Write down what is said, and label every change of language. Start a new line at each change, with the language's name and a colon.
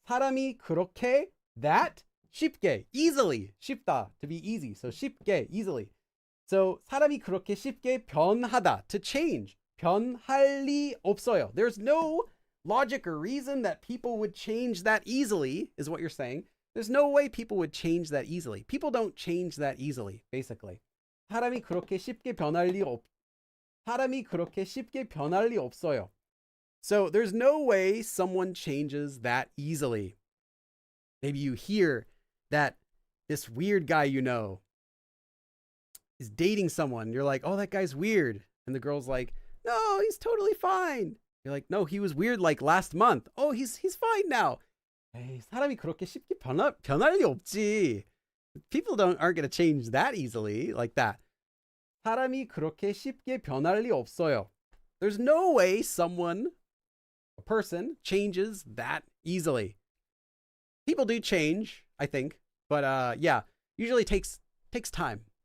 Korean: 사람이 그렇게,
English: that,
Korean: 쉽게,
English: easily.
Korean: 쉽다,
English: to be easy. So
Korean: 쉽게,
English: easily.
Korean: So 사람이 그렇게 쉽게 변하다,
English: to change.
Korean: 변할 리 없어요.
English: There's no logic or reason that people would change that easily, is what you're saying. There's no way people would change that easily. People don't change that easily, basically.
Korean: 사람이 그렇게 쉽게 변할 리 없. 사람이 그렇게 쉽게 변할 리 없어요.
English: So there's no way someone changes that easily. Maybe you hear that this weird guy you know is dating someone. You're like, oh, that guy's weird. And the girl's like, no, he's totally fine. You're like, no, he was weird like last month. Oh, he's fine now.
Korean: Hey, 사람이 그렇게 쉽게 변할 리 없지.
English: People aren't going to change that easily, like that.
Korean: 사람이 그렇게 쉽게 변할 리 없어요.
English: There's no way someone, a person, changes that easily. People do change, I think, but yeah, usually takes time.